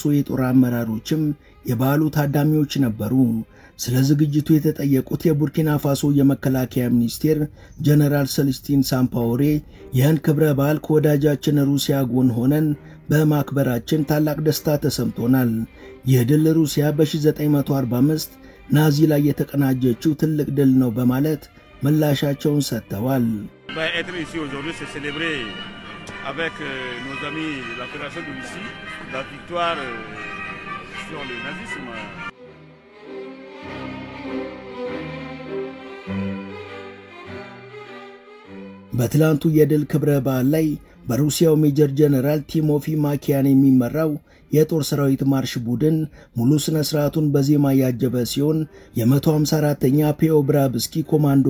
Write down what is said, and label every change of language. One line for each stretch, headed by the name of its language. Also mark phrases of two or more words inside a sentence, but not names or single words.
Amharic: የጦር አመራሮችም የበዓሉ ታዳሚዎች ነበሩ። ስለ ዝግጅቱ የተጠየቁት የቡርኪና ፋሶ የመከላከያ ሚኒስቴር ጀነራል ሰለስቲን ሳምፓወሬ ይህን ክብረ በዓል ከወዳጃችን ሩሲያ ጎን ሆነን በማክበራችን ታላቅ ደስታ ተሰምቶናል። ይህ ድል ሩሲያ በ1945 ናዚ ላይ የተቀናጀችው ትልቅ ድል ነው በማለት ምላሻቸውን ሰጥተዋል።
French: avec nos amis de la Fédération de Russie, la victoire sur le nazisme.
Amharic: በትላንቱ የድል ክብረ በዓል ላይ በሩሲያው ሜጀር ጀነራል ቲሞፊ ማኪያን የሚመራው የጦር ሰራዊት ማርሽ ቡድን ሙሉ ስነ ስርዓቱን በዜማ ያጀበ ሲሆን የ154ኛ ፔኦብራብስኪ ኮማንዶ